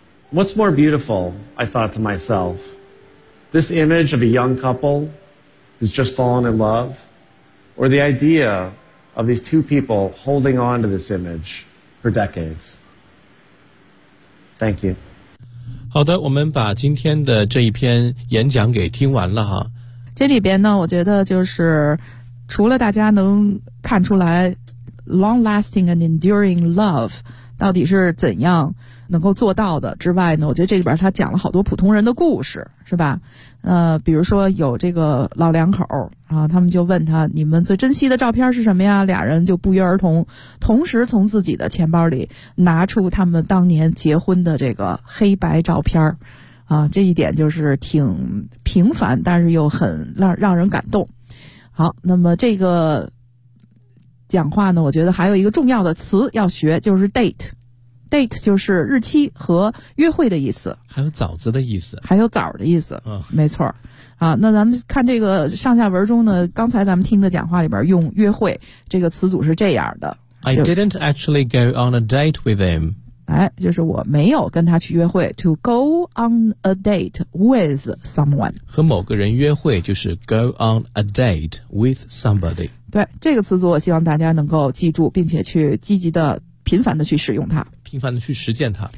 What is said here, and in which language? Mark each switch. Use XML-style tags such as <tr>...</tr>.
<en>What's more beautiful, I thought to myself, this image of a young couple who's just fallen in love, or the idea of these two people holding on to this image for decades? Thank you.</en> <zh>好的，我们把今天的这一篇演讲给听完了哈。这里边呢，我觉得就是除了大家能看出来</zh> <en>long lasting and enduring love</en> <zh>到底是怎样能够做到的之外呢，我觉得这里边他讲了好多普通人的故事，是吧？比如说有这个老两口啊，他们就问他，你们最珍惜的照片是什么呀？俩人就不约而同同时从自己的钱包里拿出他们当年结婚的这个黑白照片啊，这一点就是挺平凡但是又很让人感动。好，那么这个讲话呢，我觉得还有一个重要的词要学，就是 date。 date 就是日期和约会的意思，还有枣子的意思，还有枣的意思、哦、没错啊。那咱们看这个上下文中呢，刚才咱们听的讲话里边用约会这个词组是这样的，</zh> <en>I didn't actually go on a date with him。</en> <zh>哎，就是我没有跟他去约会。</zh> <en>To go on a date with someone，</en> <zh>和某个人约会就是</zh> <en>go on a date with somebody。</en> <zh>对，这个词组我希望大家能够记住，并且去积极的频繁的去使用它，频繁的去实践它，</zh>